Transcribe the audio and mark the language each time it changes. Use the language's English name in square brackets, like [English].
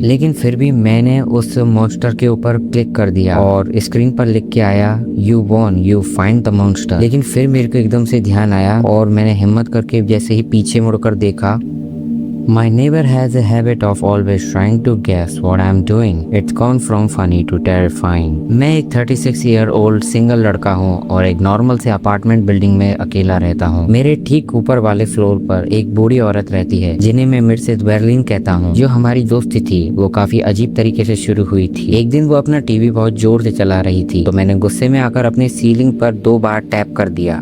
[Hindi] लेकिन फिर भी मैंने उस मॉन्स्टर के ऊपर क्लिक कर दिया और स्क्रीन पर लिख के आया [English] You won, you find the monster. [Hindi] लेकिन फिर मेरे को एकदम से ध्यान आया और मैंने हिम्मत करके जैसे ही पीछे मुड़कर देखा, [English] My neighbor has a habit of always trying to guess what I'm doing. It's gone from funny to terrifying. [Hindi] मैं एक 36 ईयर ओल्ड सिंगल लड़का हूँ और एक नॉर्मल से अपार्टमेंट बिल्डिंग में अकेला रहता हूँ। मेरे ठीक ऊपर वाले फ्लोर पर एक बूढ़ी औरत रहती है जिन्हें मैं मिसेस बर्लिन कहता हूँ। जो हमारी दोस्ती थी वो काफी अजीब तरीके से शुरू हुई थी। एक दिन वो अपना टीवी बहुत जोर से चला रही थी तो मैंने गुस्से में आकर अपनी सीलिंग पर 2 बार टैप कर दिया।